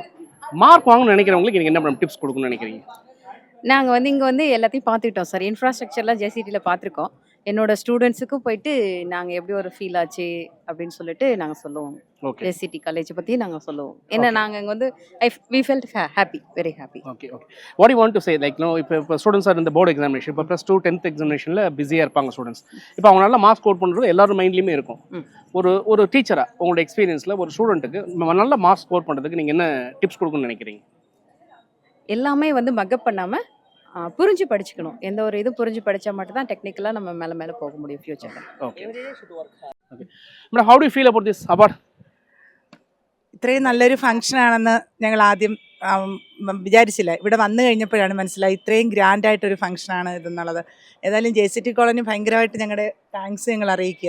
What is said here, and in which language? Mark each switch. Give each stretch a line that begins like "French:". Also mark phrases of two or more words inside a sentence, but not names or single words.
Tamil: மார்க் வாங்கணும்னு நினைக்கிறவங்களுக்கு நீங்கள் என்ன மேடம் டிப்ஸ் கொடுக்கணும்னு நினைக்கிறீங்க? நாங்கள் வந்து இங்கே வந்து எல்லாத்தையும் பார்த்துக்கிட்டோம் சார். இன்ஃப்ராஸ்ட்ரக்சர்லாம் ஜேசிடியில் பார்த்துருக்கோம். என்னோட ஸ்டூடெண்ட்ஸுக்கும் போயிட்டு நாங்கள் எப்படி ஒரு ஃபீல் ஆச்சு அப்படின்னு சொல்லிட்டு நாங்கள் சொல்லுவோம். ஓகே ஜேசிடி காலேஜ் பற்றி நாங்கள் சொல்லுவோம். ஏன்னா நாங்கள் இங்கே வந்து
English: we felt happy, very happy. okay okay what you want to say like no
Tamil: இப்போ
English: students are
Tamil: இந்த
English: board examination,
Tamil: இப்போ +2 10th எக்ஸாமினேஷனில் பிஸியாக இருப்பாங்க ஸ்டூடெண்ட்ஸ். இப்போ அவங்க நல்லா
English: mark score
Tamil: பண்ணுறது எல்லாரும் மைண்ட்லேயுமே இருக்கும். ஒரு டீச்சராக உங்களோட எக்ஸ்பீரியன்ஸில் ஒரு ஸ்டூடெண்ட்டுக்கு நல்ல
English: mark score
Tamil: பண்ணுறதுக்கு நீங்கள் என்ன டிப்ஸ் கொடுக்கணும்னு நினைக்கிறீங்க? எல்லாமே வந்து மக்கப் பண்ணாமல் புரிஞ்சு படிச்சுக்கணும். எந்த ஒரு இதுவும் புரிஞ்சு படித்தா மட்டும்தான் டெக்னிக்கலாக நம்ம மேலே போக முடியும் ஃப்யூச்சரில்.
English: okay okay madam how do you feel about this award?
Malayalam: ഇത്രയും നല്ലൊരു ഫംഗ്ഷനാണെന്ന് ഞങ്ങൾ ആദ്യം വിചാരിച്ചില്ല. ഇവിടെ വന്നു കഴിഞ്ഞപ്പോഴാണ് മനസ്സിലായി ഇത്രയും ഗ്രാൻഡായിട്ടൊരു ഫംഗ്ഷനാണ് ഇതെന്നുള്ളത്. ഏതായാലും JCT കോളനി ഭയങ്കരമായിട്ട് ഞങ്ങളുടെ താങ്ക്സ് ഞങ്ങൾ അറിയിക്കുക.